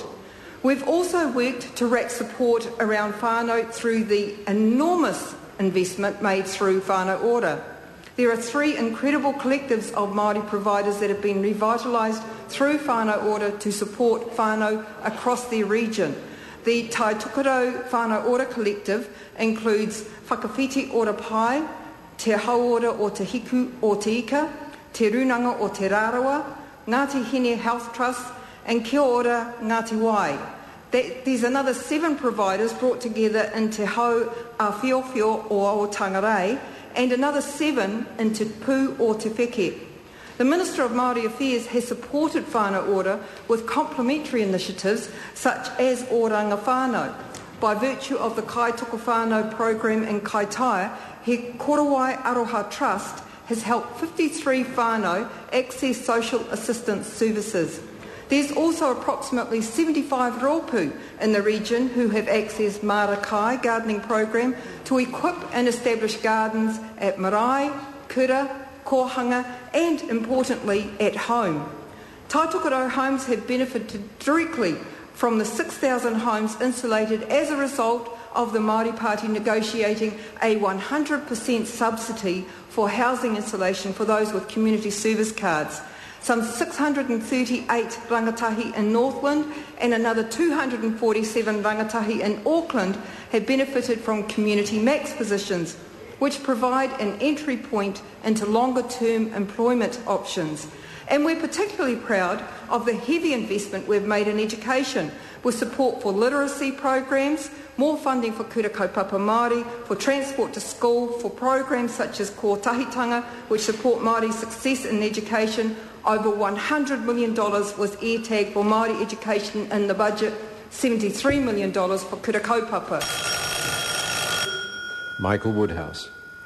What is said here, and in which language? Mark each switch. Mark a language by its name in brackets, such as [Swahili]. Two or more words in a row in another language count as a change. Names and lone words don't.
[English] We've also worked to rack support around whānau through the enormous investment made through whānau order. There are 3 incredible collectives of Māori providers that have been revitalised through whānau order to support whānau across their region. The Tai Tokerau Whānau Order Collective includes Whakawhiti Ora Pai, Te Hauora o Te Hiku o Te Ika, Te Runanga o Te Rarawa, Ngāti Hine Health Trust and Kia Ora Ngāti Wai. There's another 7 providers brought together in Te Hau a Whiowhio o Tangarei and another 7 in Te Pū o Te Wheke. The Minister of Māori Affairs has supported whānau order with complementary initiatives such as Oranga Whānau. By virtue of the Kai Toko Whānau program in Kaitaia, He Korowai Aroha Trust has helped 53 whānau access social assistance services. There's also approximately 75 rōpū in the region who have accessed Marakai gardening program to equip and establish gardens at marae, kura, kohanga and, importantly, at home. Tai Tokerau homes have benefited directly from the 6,000 homes insulated as a result of the Māori Party negotiating a 100% subsidy for housing insulation for those with community service cards. Some 638 rangatahi in Northland and another 247 rangatahi in Auckland have benefited from Community Max positions, which provide an entry point into longer-term employment options. And we're particularly proud of the heavy investment we've made in education, with support for literacy programs, more funding for [Māori] kura kaupapa Māori, [English] for transport to school, for programs such as Kōtahitanga, which support Māori success in education. Over $100 million was air-tagged for Māori education in the budget, $73 million for [Māori] kura kaupapa. [English] Michael Woodhouse.